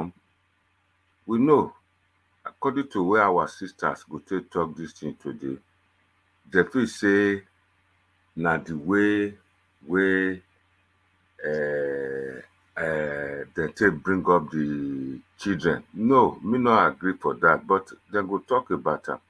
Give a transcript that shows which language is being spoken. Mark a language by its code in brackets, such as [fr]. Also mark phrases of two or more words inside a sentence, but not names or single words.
[pcm] We know, according to where our sisters go take talk this thing today, they feel say na the way wey dem take bring up the children. No, me no agree for that, but dem go talk about am.